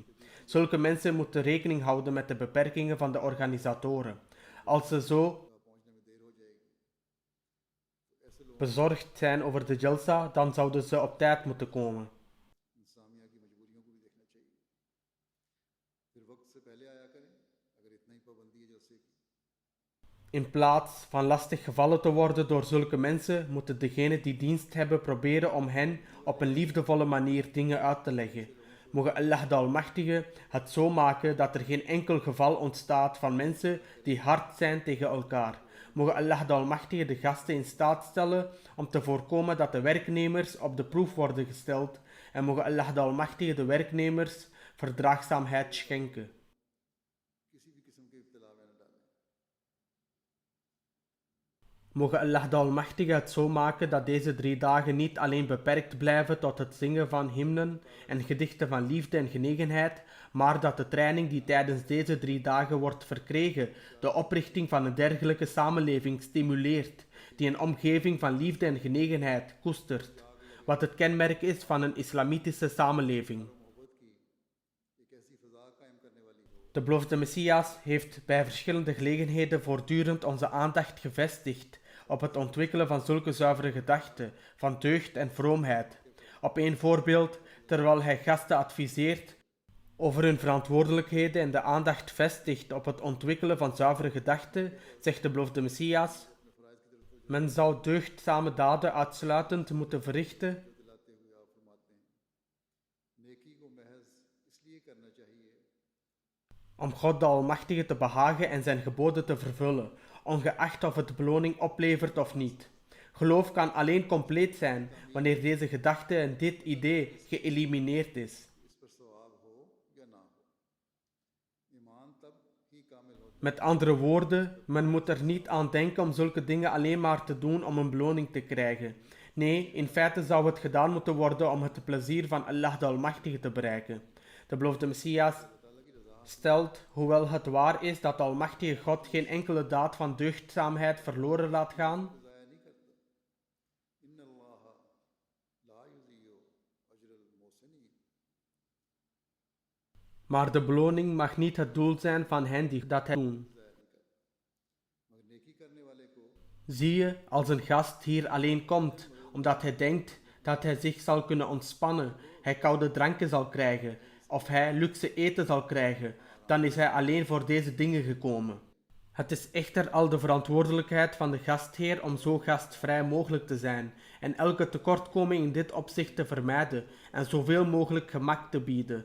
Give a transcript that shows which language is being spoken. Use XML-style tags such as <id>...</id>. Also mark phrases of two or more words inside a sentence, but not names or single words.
<nl>Zulke mensen moeten rekening houden met de beperkingen van de organisatoren. Als ze zo</nl> <ur>پہنچنے میں دیر ہو جائے گی تو ایسے لوگ</ur> <nl>bezorgd zijn over de Jalsa, dan zouden ze op tijd moeten komen.</nl> <ur>انسامیہ کی مجبوریوں کو بھی دیکھنا چاہیے۔ پھر وقت سے پہلے آیا کریں اگر اتنا ہی پابندی ہے جلسے کی.</ur> <nl>In plaats van lastig gevallen te worden door zulke mensen, moeten degenen die dienst hebben proberen om hen op een liefdevolle manier dingen uit te leggen. Mogen Allah de Almachtige het zo maken dat er geen enkel geval ontstaat van mensen die hard zijn tegen elkaar. Mogen Allah de Almachtige de gasten in staat stellen om te voorkomen dat de werknemers op de proef worden gesteld. En mogen Allah de Almachtige de werknemers verdraagzaamheid schenken.</nl> <ur>کسی بھی قسم کے ابتلا میں نہ ڈالیں.</ur> <nl>Mogen Allah de Almachtige het zo maken dat deze 3 dagen niet alleen beperkt blijven tot het zingen van hymnen en gedichten van liefde en genegenheid, maar dat de training die tijdens deze 3 dagen wordt verkregen, de oprichting van een dergelijke samenleving stimuleert, die een omgeving van liefde en genegenheid koestert, wat het kenmerk is van een islamitische samenleving.</nl> <ur>ایک ایسی فضا قائم کرنے والی ہو</ur> <nl>De beloofde Messias heeft bij verschillende gelegenheden voortdurend onze aandacht gevestigd op het ontwikkelen van zulke zuivere gedachten, van deugd en vroomheid. Op één voorbeeld, terwijl hij gasten adviseert over hun verantwoordelijkheden en de aandacht vestigt op het ontwikkelen van zuivere gedachten, zegt de beloofde Messias: men zou deugdzame daden uitsluitend moeten verrichten</nl> <ur>دلاتے ہوئے آپ فرماتے ہیں نیکی کو محض اس لیے کرنا چاہیے</ur> <nl>om God de Almachtige te behagen en zijn geboden te vervullen, ongeacht of het beloning oplevert of niet. Geloof kan alleen compleet zijn wanneer deze gedachte en dit idee geëlimineerd is.</nl> <ur>اس پر ثواب ہو یا نہ ہو ایمان تب ہی کامل ہوتا</ur> <nl>Met andere woorden, men moet er niet aan denken om zulke dingen alleen maar te doen om een beloning te krijgen. Nee, in feite zou het gedaan moeten worden om het plezier van Allah de Almachtige te bereiken. De beloofde Messias stelt, hoewel het waar is dat de Almachtige God geen enkele daad van deugdzaamheid verloren laat gaan,</nl> <ur>ہے ضائع نہیں کرتا</ur> <ar>إن الله لا يضيع أجر المحسنين</ar> <nl>maar de beloning mag niet het doel zijn van hen die dat doen.</nl> <ur>مگر نیکی کرنے والے کو</ur> <nl>Zie je, als een gast hier alleen komt, omdat hij denkt dat hij zich zal kunnen ontspannen, hij koude dranken zal krijgen, of hij luxe eten zal krijgen, dan is hij alleen voor deze dingen gekomen. Het is echter al de verantwoordelijkheid van de gastheer om zo gastvrij mogelijk te zijn en elke tekortkoming in dit opzicht te vermijden en zoveel mogelijk gemak te bieden.</nl>